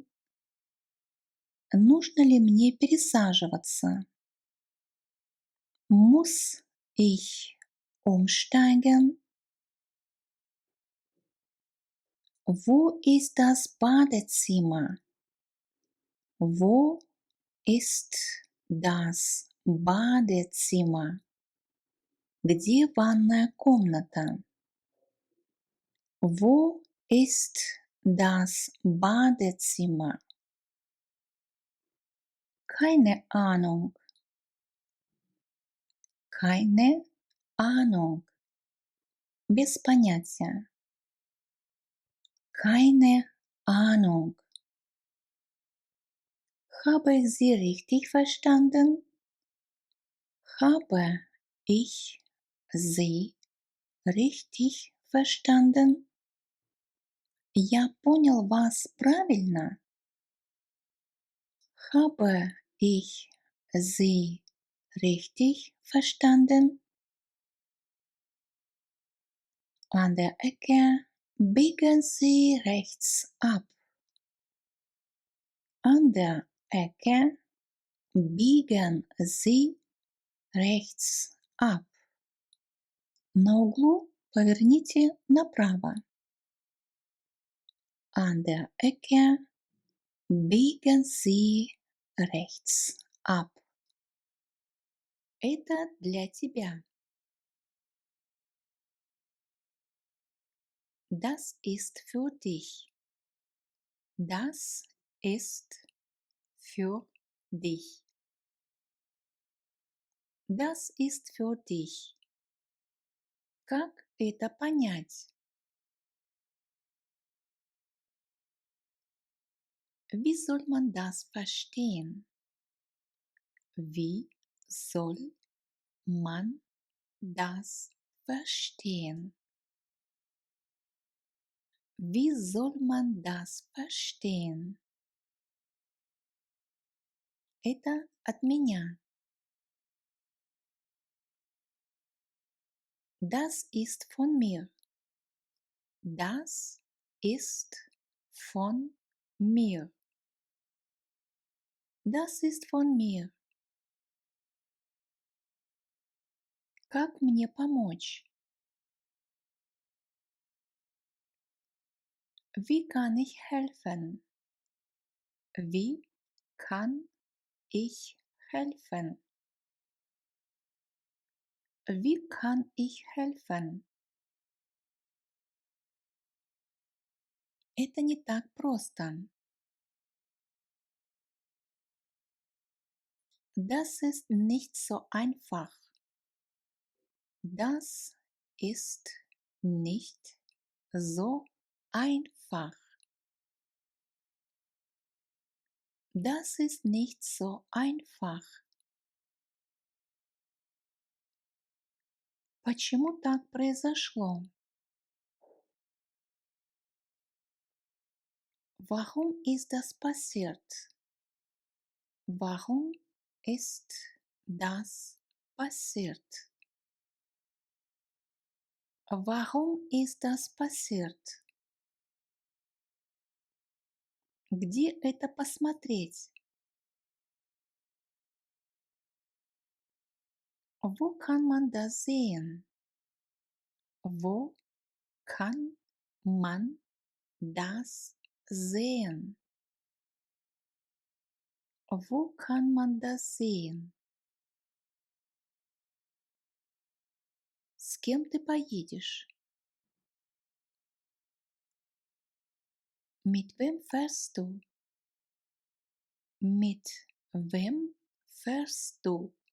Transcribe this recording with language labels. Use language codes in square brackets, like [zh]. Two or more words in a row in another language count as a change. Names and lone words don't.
[ru] Нужно ли мне пересаживаться? [de] Muss ich umsteigen? Wo ist das Badezimmer? Wo ist das Badezimmer? [ru] Где ванная комната? [de] Wo ist das Badezimmer? Keine Ahnung. Keine Ahnung. [ru] Без понятия. [de] Keine Ahnung. Habe ich Sie richtig verstanden? Habe ich Sie richtig verstanden? [ru] Я понял вас правильно? [de] Habe ich Sie richtig verstanden? An der Ecke biegen Sie rechts ab. An der Ecke biegen Sie rechts ab. [ru] На углу поверните направо. [de] An der Ecke biegen Sie rechts ab. [ru] Это для тебя. [de] Das ist für dich. Das ist für dich. Das ist für dich. [ru] Как это понять? [de] Wie soll man das verstehen? Wie soll man das verstehen? Wie soll man das verstehen? [ru] Это от меня. [de] Das ist von mir. Das ist von mir. Das ist von mir. [ru] Как мне помочь? [de] Wie kann ich helfen? Wie kann ich helfen? Wie kann ich helfen? [ru] Это не так просто. [de] Das ist nicht so einfach. Das ist nicht so einfach. Das ist nicht so einfach. [ru] Почему так произошло? [de] Warum ist das passiert? Warum ist das passiert? Warum ist das passiert? [ru] Где это посмотреть? [de] Wo kann man das sehen? Wo kann man das sehen? Wo kann man das sehen? [ru] С кем ты поедешь? [de] Mit wem fährst du? Mit wem fährst du?